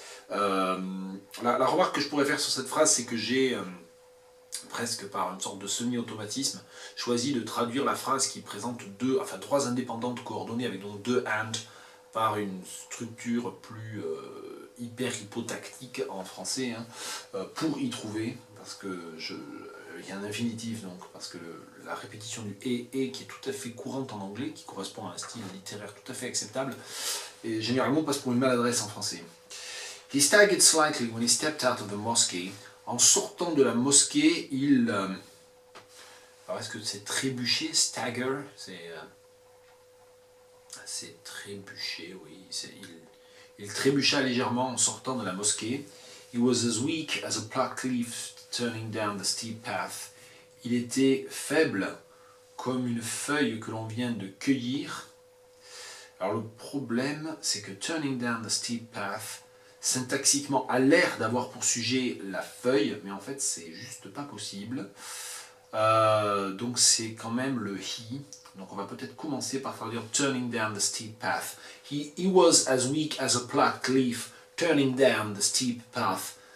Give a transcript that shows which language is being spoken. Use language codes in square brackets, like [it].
[fr] La remarque que je pourrais faire sur cette phrase, c'est que j'ai presque par une sorte de semi-automatisme, choisi de traduire la phrase qui présente trois indépendantes coordonnées avec donc deux and par une structure plus hyper hypotactique en français, pour y trouver, parce que il y a un infinitif donc, parce que la répétition du et qui est tout à fait courante en anglais, qui correspond à un style littéraire tout à fait acceptable, et généralement passe pour une maladresse en français. [en] He staggered slightly when he stepped out of the mosque. [fr] En sortant de la mosquée, alors est-ce que c'est trébucher, stagger, c'est trébucher, oui. Il trébucha légèrement en sortant de la mosquée. [en] He was as weak as a plucked leaf turning down the steep path. [fr] Il était faible comme une feuille que l'on vient de cueillir. Alors le problème, c'est que [en] turning down the steep path, [fr] syntaxiquement, a l'air d'avoir pour sujet la feuille, mais en fait, c'est juste pas possible. Donc c'est quand même le he. Donc on va peut-être commencer par traduire [en] turning down the steep path. He was as weak as a plucked leaf turning down the steep path.